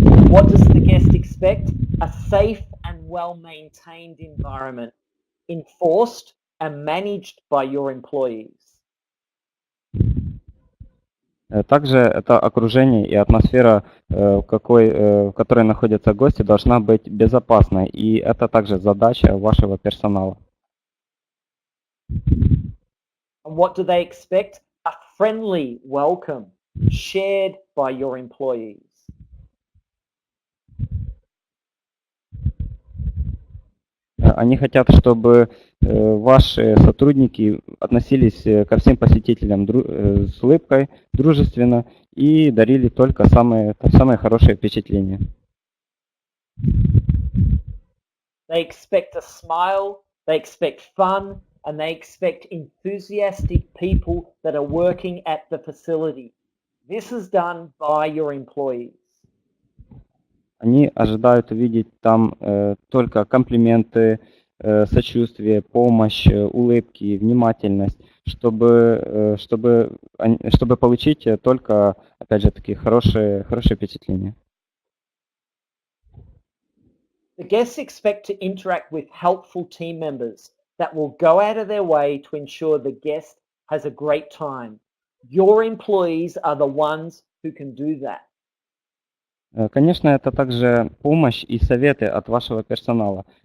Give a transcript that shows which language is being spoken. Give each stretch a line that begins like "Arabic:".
English: What does the guest expect? A safe and well-maintained environment, enforced and managed by your employees.
Russian: Также это окружение и атмосфера, в которой находятся гости, должна быть безопасной. И это также задача вашего персонала.
English: And what do they expect? A friendly welcome, shared by your employees.
Russian: Они хотят, чтобы ваши сотрудники относились ко всем посетителям с улыбкой, дружественно и дарили только самые хорошие впечатления.
English: They expect a smile, they expect fun, and they expect enthusiastic people that are working at the facility. This is done by your employees.
Russian: Они ожидают увидеть там только комплименты, сочувствие, помощь, улыбки, внимательность, чтобы получить только, опять же, такие хорошие впечатления.
English: The guests expect to interact with helpful team members that will go out of their way to ensure the guest has a great time. Your employees are the ones who can do that.
Russian: Конечно, это также помощь и советы от вашего персонала.